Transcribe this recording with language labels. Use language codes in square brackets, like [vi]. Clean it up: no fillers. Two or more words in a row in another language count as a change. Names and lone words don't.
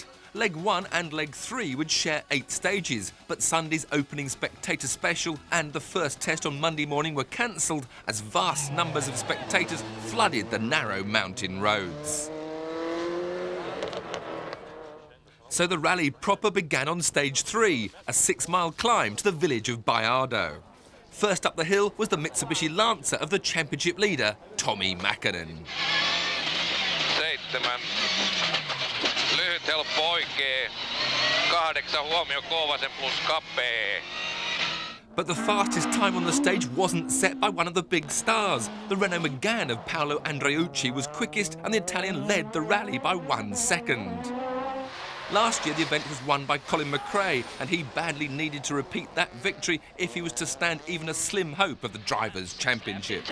[en] Leg 1 and Leg 3 would share 8 stages, but Sunday's opening spectator special and the first test on Monday morning were cancelled as vast numbers of spectators flooded the narrow mountain roads. So the rally proper began on stage 3, a 6-mile climb to the village of Baiardo. First up the hill was the Mitsubishi Lancer of the championship leader, Tommi Mäkinen. [fi] 7. Lyhyt helppo oikee. 8 huomio Kouvasen plus kapee. [en] But the fastest time on the stage wasn't set by one of the big stars. The Renault Megane of Paolo Andreucci was quickest, and the Italian led the rally by 1 second. Last year, the event was won by Colin McRae, and he badly needed to repeat that victory if he was to stand even a slim hope of the Drivers' Championship.